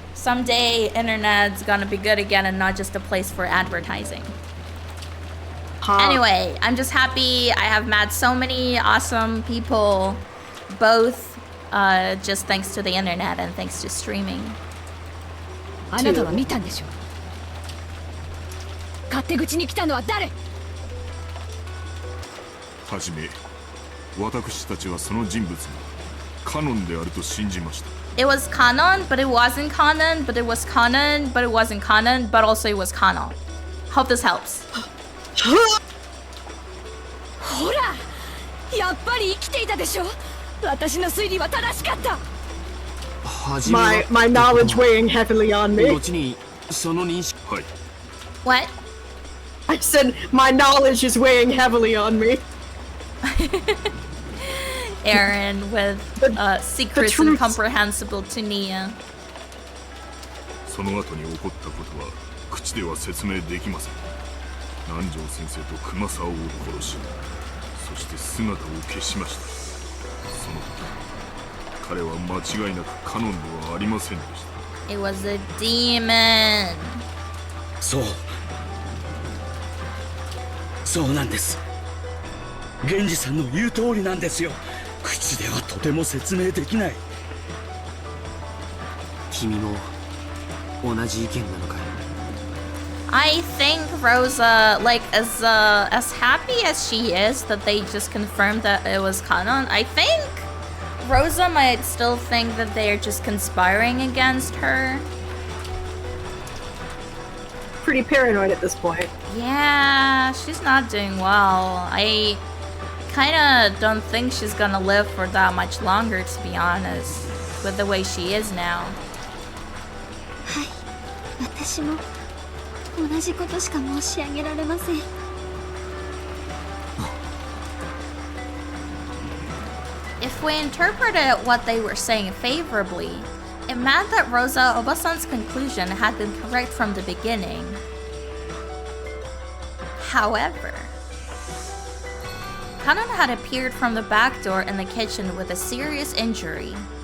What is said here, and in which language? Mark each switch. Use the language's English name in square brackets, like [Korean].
[English] Someday internet's gonna be good again and not just a place for advertising. Anyway, I'm just happy I have met so many awesome people, both just thanks to the internet and thanks to streaming. [Japanese] あなたは見たんでしょう。勝手口に来たのは誰？はじめ、私たちはその人物がカノンであると信じました。 [English] It was canon, but it wasn't canon, but it was canon, but it wasn't canon, but also it was canon. Hope this helps. [Japanese] ほら、やっぱり生きていたでしょ。私の推理は正しかった。 [English] My knowledge weighing heavily on me. [Japanese] 後にその認識。はい。 [English] What? I said my knowledge is weighing heavily on me. Aaron with secrets incomprehensible to Niya. [Japanese] その後に起こったことは口では説明できません。南條先生と熊沢を殺し、そして姿を消しました。その時彼は間違いなくカノンではありませんでした。 [English] It was a demon. [Japanese] そうなんです。源氏さんの言う通りなんですよ。口ではとても説明できない。君も同じ意見なのかい？ [English] I think Rosa, like, as happy as she is that they just confirmed that it was Kanon, I think Rosa might still think that they're just conspiring against her. Pretty paranoid at this point. Yeah, she's not doing well. I kinda don't think she's gonna live for that much longer, to be honest, with the way she is now. [Japanese] はい、私も同じことしか申し上げられません。 [English] If we interpreted what they were saying favorably, it meant that Rosa Obasan's conclusion had been correct from the beginning. However, Kanon had appeared from the back door in the kitchen with a serious injury.